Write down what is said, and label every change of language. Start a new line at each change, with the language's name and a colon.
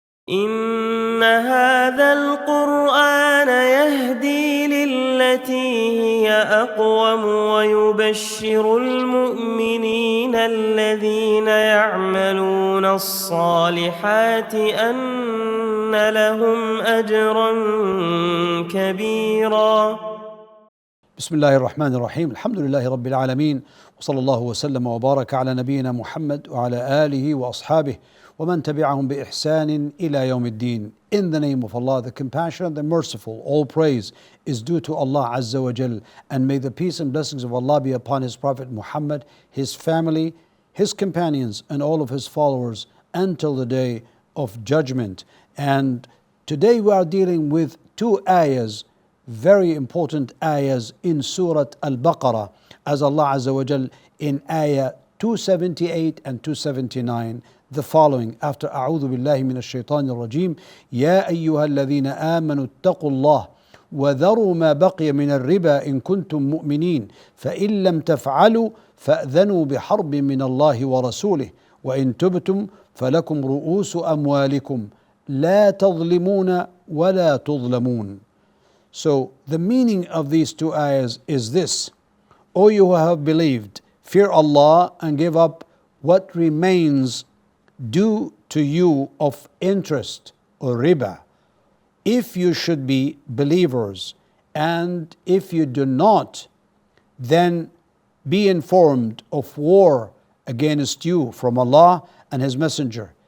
Arabic: إن هذا القرآن يهدي للتي هي أقوم ويبشر المؤمنين الذين يعملون الصالحات أن لهم أجرا كبيرا. بسم الله الرحمن الرحيم. الحمد لله رب العالمين، وصلى الله وسلم وبارك على نبينا محمد وعلى آله وأصحابه ومن تبعهم بإحسان إلى يوم الدين.
English: In the name of Allah, the compassionate, the merciful, all praise is due to Allah Azza wa Jal, and may the peace and blessings of Allah be upon His Prophet Muhammad, his family, his companions, and all of his followers until the day of judgment. And today we are dealing with two ayahs, very important ayahs in Surah Al-Baqarah, as Allah Azza wa Jal in ayah 278 and 279, the following, after
Arabic: أعوذ بالله من الشيطان الرجيم يا أيها الذين آمنوا اتقوا الله وذروا ما بقي من الربا إن كنتم مؤمنين فإن لم تفعلوا فأذنوا بحرب من الله ورسوله وإن تبتم فلكم رؤوس أموالكم لا تظلمون ولا تظلمون.
English: So the meaning of these two ayahs is this: O you who have believed, fear Allah and give up what remains due to you of interest or riba, if you should be believers, and if you do not, then be informed of war against you from Allah and His Messenger.